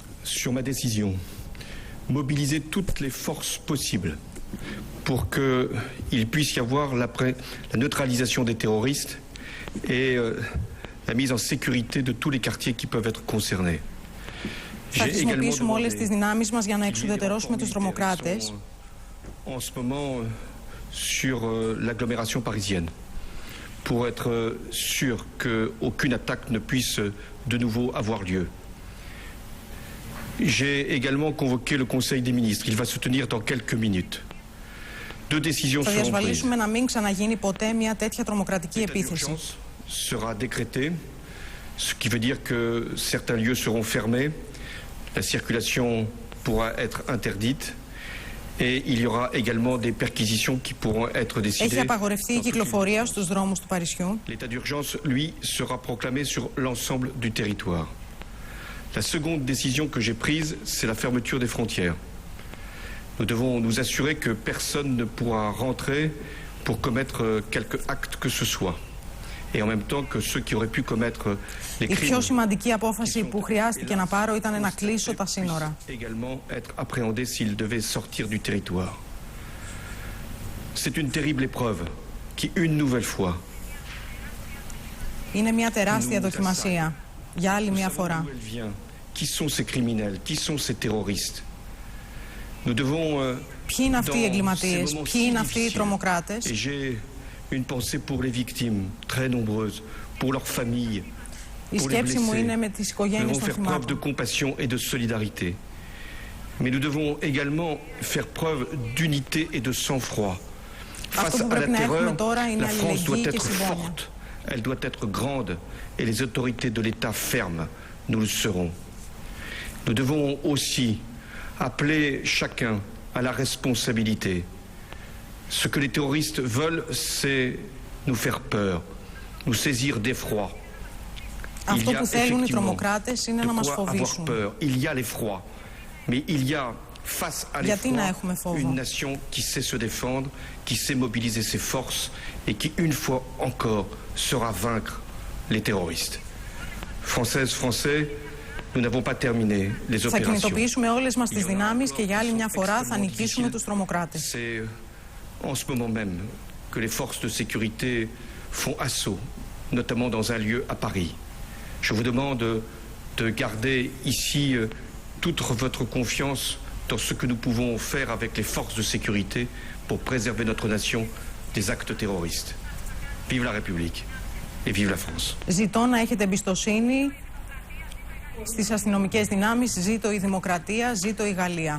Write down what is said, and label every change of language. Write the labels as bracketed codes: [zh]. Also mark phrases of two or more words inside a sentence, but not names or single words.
[fr] sur ma décision, mobiliser toutes les forces possibles pour qu'il puisse y avoir la neutralisation des terroristes et la mise en sécurité de tous les quartiers qui peuvent être concernés. [el] Θα χρησιμοποιήσουμε όλες τις δυνάμεις μας για να εξουδετερώσουμε τους τρομοκράτες. [fr] En ce moment, sur l'agglomération parisienne, pour être sûr qu'aucune attaque ne puisse de nouveau avoir lieu. J'ai également convoqué le Conseil des ministres. Il va se tenir dans quelques minutes. Deux décisions seront prises. [el] Θα διασφαλίσουμε να μην ξαναγίνει ποτέ μια τέτοια τρομοκρατική επίθεση. [fr] Sera décrété, ce qui veut dire que certains lieux seront fermés, la circulation pourra être interdite et il y aura également des perquisitions qui pourront être décidées. [el] Έχει απαγορευτεί η κυκλοφορία στους δρόμους του Παρισιού. [fr] L'état d'urgence, lui, sera proclamé sur l'ensemble du territoire. La seconde décision que j'ai prise, c'est la fermeture des frontières. Nous devons nous assurer que personne ne pourra rentrer pour commettre quelque acte que ce soit. Et en même temps que ceux qui auraient pu commettre les crimes. [el] Η πιο σημαντική απόφαση που χρειάστηκε να πάρω ήταν να κλείσω τα σύνορα. [fr] Également être appréhendés s'ils devaient sortir du territoire. C'est une terrible épreuve qui, une nouvelle fois, [el] είναι μια τεράστια δοκιμασία για άλλη μια φορά. [fr] Qui sont ces criminels? Qui sont ces terroristes? Nous devons. [el] Ποιοι είναι αυτοί οι εγκληματίες? Ποιοι είναι αυτοί οι τρομοκράτες? [fr] Et j'ai une pensée pour les victimes, très nombreuses, pour leurs familles, [el] Η [fr] pour les [el] σκέψη μου είναι [fr] blessés. [el] με τις [fr] Nous [el] οικογένειες [fr] devons [el] των [fr] faire preuve de [el] θυμάτων. [fr] compassion et de solidarité. Mais nous devons également faire preuve d'unité et de sang-froid. Face à la terreur, la France doit être forte, elle doit être grande, et les autorités de l'État fermes, nous le serons. Nous devons aussi appeler chacun à la responsabilité. Ce que les terroristes veulent, c'est nous faire peur, nous saisir d'effroi. [el] Αυτό που θέλουν οι τρομοκράτες είναι να μας φοβήσουν. [fr] Il y a l'effroi, mais il y a face à l'effroi une nation qui sait se défendre, qui sait mobiliser ses forces et qui une fois encore saura vaincre les terroristes. Françaises, Français, nous n'avons pas terminé les opérations. [el] Θα κινητοποιήσουμε όλες μας τις δυνάμεις και για άλλη μια φορά θα νικήσουμε τους τρομοκράτες. [fr] C'est en ce moment même que les forces de sécurité font assaut, notamment dans un lieu à Paris. Je vous demande de garder ici toute votre confiance dans ce que nous pouvons faire avec les forces de sécurité pour préserver notre nation des actes terroristes. Vive la République et vive la France. [el] Ζητώ να έχετε εμπιστοσύνη στις αστυνομικές δυνάμεις. Ζήτω η δημοκρατία, ζήτω η Γαλλία.